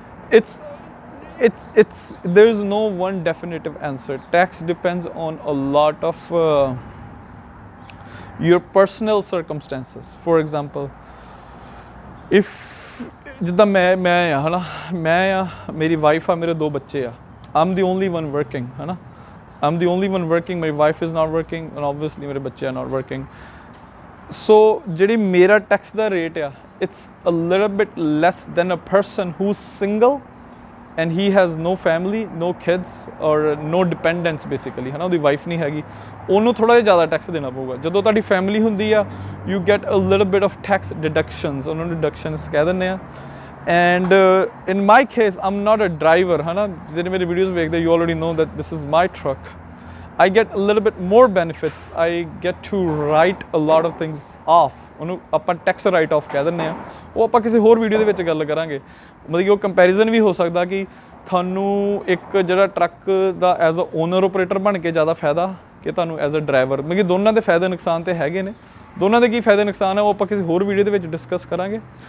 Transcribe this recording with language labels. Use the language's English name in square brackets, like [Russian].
[English] it's there is no one definitive answer. Tax depends on a lot of your personal circumstances. For example, if [Punjabi] ਜਿੱਦਾਂ ਮੈਂ ਆ ਹੈ ਨਾ, ਮੈਂ ਆ, ਮੇਰੀ ਵਾਈਫ ਆ, ਮੇਰੇ 2 ਬੱਚੇ ਆ, [English] I'm the only one working [Punjabi] ਹੈ ਨਾ, [English] I'm the only one working, my wife is not working and obviously [Punjabi] ਮੇਰੇ ਬੱਚੇ [English] are not working. So [Punjabi] ਜਿਹੜੀ ਮੇਰਾ ਟੈਕਸ ਦਾ ਰੇਟ ਆ, [English] it's a little bit less than a person who's single and he has no family, no kids or no dependents basically, [Punjabi] ਹੈ ਨਾ, ਉਹਦੀ wife ਨਹੀਂ ਹੈਗੀ, ਉਹਨੂੰ ਥੋੜ੍ਹਾ ਜਿਹਾ ਜ਼ਿਆਦਾ ਟੈਕਸ ਦੇਣਾ ਪਊਗਾ। ਜਦੋਂ ਤੁਹਾਡੀ ਫੈਮਿਲੀ ਹੁੰਦੀ ਆ [English] you get a little bit of tax deductions, [Punjabi] ਉਹਨਾਂ ਨੂੰ deductions ਕਹਿ ਦਿੰਦੇ ਆ। [English] And in my case, I'm not a driver, [Punjabi] ਹੈ ਨਾ, ਜਿਹੜੇ ਮੇਰੇ ਵੀਡੀਓਜ਼ ਵੇਖਦੇ [English] you already know that this is my truck. I get a little bit more benefits. I get to write a lot of things off. [Punjabi] ਉਹਨੂੰ ਆਪਾਂ tax right of ਕਹਿ ਦਿੰਦੇ ਆ। ਉਹ ਆਪਾਂ ਕਿਸੇ ਹੋਰ ਵੀਡੀਓ ਦੇ ਵਿੱਚ ਗੱਲ ਕਰਾਂਗੇ। ਮਤਲਬ ਕਿ ਉਹ ਕੰਪੈਰੀਜ਼ਨ ਵੀ ਹੋ ਸਕਦਾ ਕਿ ਤੁਹਾਨੂੰ ਇੱਕ ਜਿਹੜਾ truck ਦਾ [English] as a owner operator [Punjabi] ਬਣ ਕੇ ਜ਼ਿਆਦਾ ਫਾਇਦਾ ਕਿ ਤੁਹਾਨੂੰ [English] As a driver. [Punjabi] ਮਤਲਬ ਕਿ ਦੋਨਾਂ ਦੇ ਫਾਇਦੇ ਨੁਕਸਾਨ ਤਾਂ ਹੈਗੇ ਨੇ, ਦੋਨਾਂ ਦੇ ਕੀ ਫਾਇਦੇ ਨੁਕਸਾਨ ਹੈ ਉਹ ਆਪਾਂ ਕਿਸੇ ਹੋਰ ਵੀਡੀਓ ਦੇ ਵਿੱਚ ਡਿਸਕਸ ਕਰਾਂਗੇ।